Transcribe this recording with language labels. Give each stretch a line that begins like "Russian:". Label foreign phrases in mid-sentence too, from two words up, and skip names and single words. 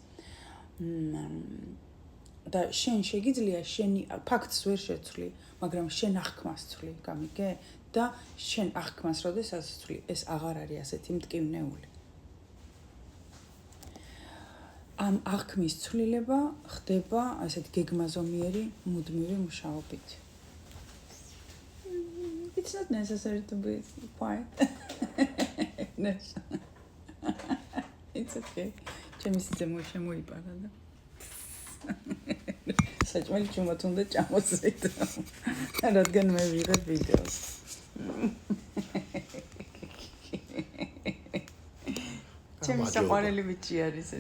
Georgian: და შენ შეგიძლია შენი ფაქტს ვერ შეცვლი, მაგრამ შენ აღქმას ცვლი, გამიგე? და შენ აღქმას როდესაც ცვლი, ეს აღარ არის ასეთი მტკივნეული. ამ აღქმის ცვლილება ხდება ასეთ გეგმაზომიერი მუდმივი მუშაობით.
English: It's not necessary to be quiet. It's okay.
Georgian: ჩემი სიძემო შემოიპარა და საჭმელი ჩუმად უნდა ჩამოსვიდო. რადგან მე ვიღებ ვიდეოს. ჩემი საყვარელი ბიჭი არის ეს.